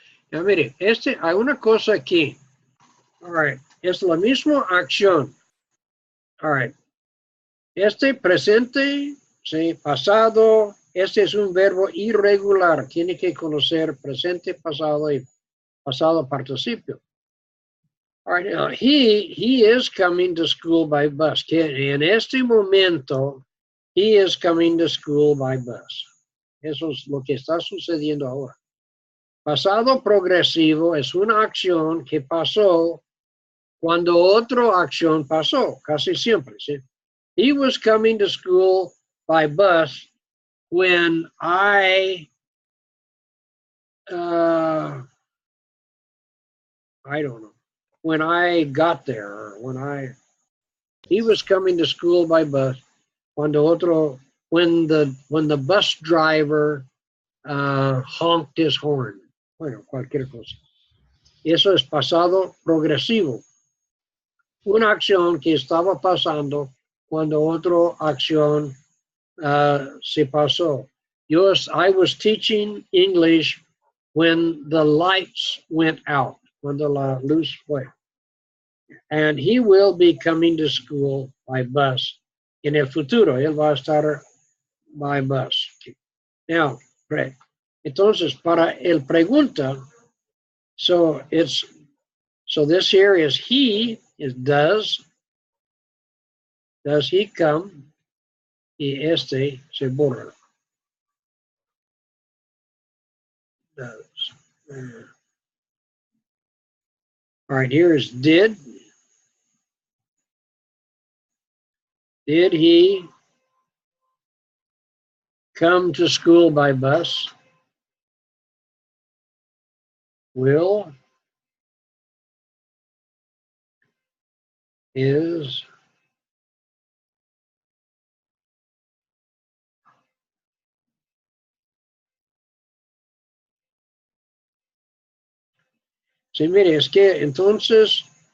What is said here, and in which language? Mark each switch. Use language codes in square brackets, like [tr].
[es] Ya mire, hay una cosa aquí. [en] All right. [es] Es la misma acción. [en] All right. [es] Presente, sí, pasado, este es un verbo irregular. Tiene que conocer presente, pasado y pasado participio. [en] All right, now he is coming to school by bus. [es] En este momento, [en] he is coming to school by bus. [es] Eso es lo que está sucediendo ahora. Pasado progresivo es una acción que pasó cuando otra acción pasó, casi siempre, ¿sí? [en] He was coming to school by bus when I don't know, when I got there, or he was coming to school by bus when the bus driver honked his horn. [es] Bueno, cualquier cosa. Eso es pasado progresivo. Una acción que estaba pasando cuando otra acción se pasó. [en] I was teaching English when the lights went out, [es] cuando la luz fue. [en] And he will be coming to school by bus. [es] En el futuro, él va a estar [en] by bus. Now, right. [es] Entonces, para el pregunta, [en] so this here is he, is does he come? [es] Y este se borra. Does. [en] All right, here is did. Did he come to school by bus? Will is [es] sí, mire, es que entonces